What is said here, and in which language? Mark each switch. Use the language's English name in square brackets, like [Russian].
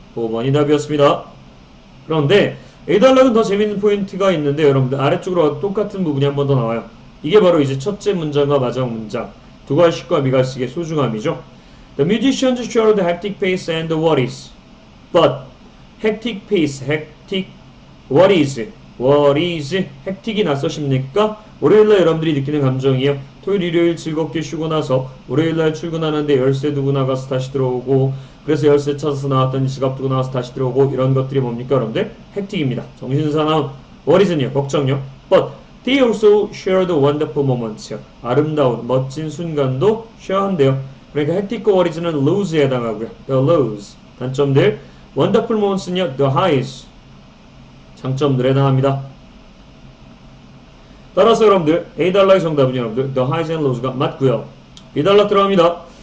[Korean] 5번이 답이었습니다. 그런데 A단락은 더 재밌는 포인트가 있는데 여러분들 아래쪽으로 똑같은 부분이 한 번 더 나와요. 이게 바로 이제 첫째 문장과 마지막 문장 두 갈씩과 미갈씩의 소중함이죠. [English] The musicians showed the hectic pace and the worries. But hectic pace, hectic worries, worries, [Korean] hectic이 낯서십니까? 월요일날 여러분들이 느끼는 감정이에요. 토요일, 일요일 즐겁게 쉬고 나서 월요일날 출근하는데 열쇠 두고 나가서 다시 들어오고 그래서 열쇠 찾아서 나왔더니 지갑 두고 나와서 다시 들어오고 이런 것들이 뭡니까 여러분들? 헥틱입니다. 정신사나운 worries는요. 걱정요. [English] But they also shared wonderful moments. [Korean] 아름다운 멋진 순간도 쉐어한대요. 그러니까 헥틱과 worries는 lows에 해당하고요. [English] The lows. [Korean] 단점들 [English] wonderful moments [Korean] 는요. [English] The highs. [Korean] 장점들에 해당합니다. 따라서 여러분들 A단락의 정답은 여러분들 [English] The highs and lows [Korean] 가 맞고요. B단락 들어갑니다.